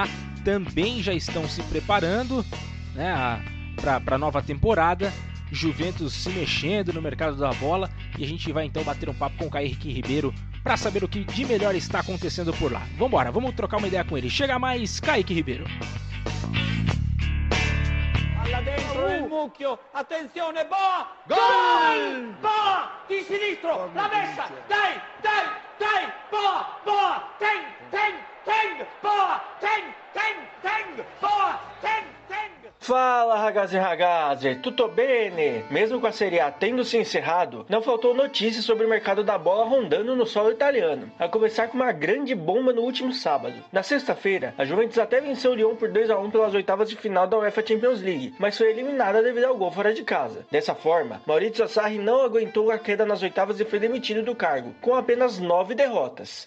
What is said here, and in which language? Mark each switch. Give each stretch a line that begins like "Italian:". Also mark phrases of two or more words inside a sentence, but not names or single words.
Portuguese: Também já estão se preparando, né, para a nova temporada. Juventus se mexendo no mercado da bola e a gente vai então bater um papo com o Kaique Ribeiro para saber o que de melhor está acontecendo por lá. Vambora, vamos trocar uma ideia com ele. Chega mais, Kaique Ribeiro.
Italian: Palla dentro nel mucchio, attenzione,
Portuguese: Boa! Gol! Boa!
Italian: Di sinistro, la messa, dai,
Portuguese: Boa, Teng, Boa, Teng, Boa, Teng. Fala,
Italian: ragazzi e ragazze, tutto bene?
Portuguese: Mesmo com a Serie A tendo se encerrado, não faltou notícias sobre o mercado da bola rondando no solo italiano, a começar com uma grande bomba no último sábado. Na sexta-feira, a Juventus até venceu o Lyon por 2-1 pelas oitavas de final da UEFA Champions League, mas foi eliminada devido ao gol fora de casa. Dessa forma, Maurizio Sarri não aguentou a queda nas oitavas e foi demitido do cargo, com apenas 9 derrotas.